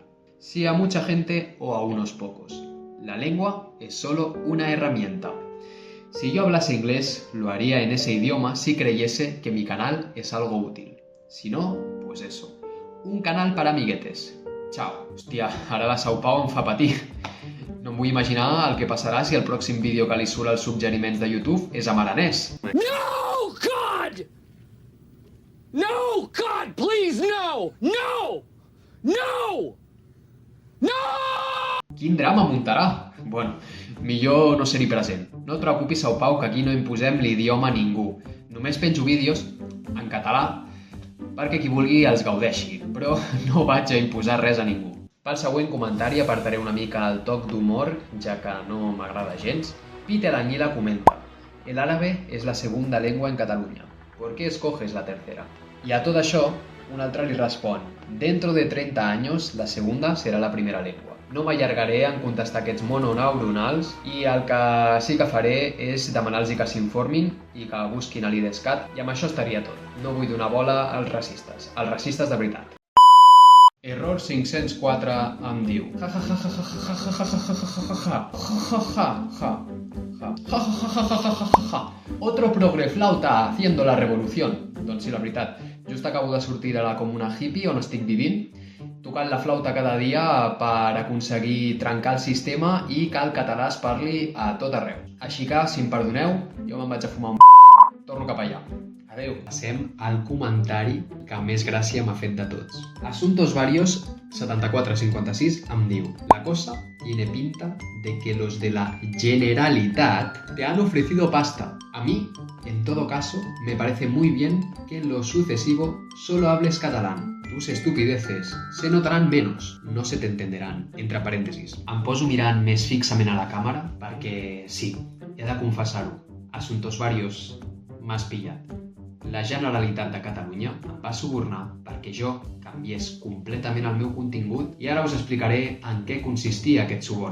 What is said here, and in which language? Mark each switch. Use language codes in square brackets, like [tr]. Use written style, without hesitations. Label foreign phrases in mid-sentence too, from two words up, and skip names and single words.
[es] Si a mucha gente o a unos pocos. La lengua es solo una herramienta. Si yo hablase inglés, lo haría en ese idioma si creyese que mi canal es algo útil. Si no, pues eso. Un canal para amiguetes. Chao. [ca] Hòstia, ara la Sao Pau em fa patir. No em vull imaginar el que passarà si el pròxim vídeo que li surt als suggeriments de YouTube és en aranès. [en] No, God! No! God, please, no! No! No! No! [ca] Quin drama muntarà? Bueno, millor no ser-hi present. No et preocupis, Sau Pau, que aquí no imposem l'idioma a ningú. Només penjo vídeos en català perquè qui vulgui els gaudeixi, però no vaig a imposar res a ningú. Pel següent comentari apartaré una mica el toc d'humor, ja que no m'agrada gens. Peter Añila comenta: [es] el árabe es la segunda lengua en Cataluña. ¿Por qué escoges la tercera? [ca] I a tot això, un altre li respon: [es] dentro de 30 años la segunda será la primera lengua. [ca] No m'allargaré en contestar aquests mononeuronals i el que sí que faré és demanar-los que s'informin i que busquin a l'IDESCAT, i amb això estaria tot. No vull donar bola als racistes de veritat. Error 504 em diu: [es] otro progreflauta haciendo la revolución. [ca] Doncs sí, la veritat, just acabo de sortir de la comuna hippie on estic vivint, tocant la flauta cada dia per aconseguir trencar el sistema i que el català es parli a tot arreu. Així que, si em perdoneu, jo me'n vaig a fumar un torno cap allà. Adéu. Passem al comentari que més gràcia m'ha fet de tots. [es] Asuntos Varios 7456 [ca] em diu: [es] la cosa tiene pinta de que los de la Generalitat te han ofrecido pasta. A mí, en todo caso, me parece muy bien que en lo sucesivo solo hables catalán. Tus estupideces se notarán menos, no se te entenderán, [ca] entre parèntesis. Em poso mirant més fixament a la càmera perquè, sí, he de confessar-ho, Asuntos Varios m'has pillat. La Generalitat de Catalunya em va subornar perquè jo canviés completament el meu contingut i ara us explicaré en què consistia aquest suborn.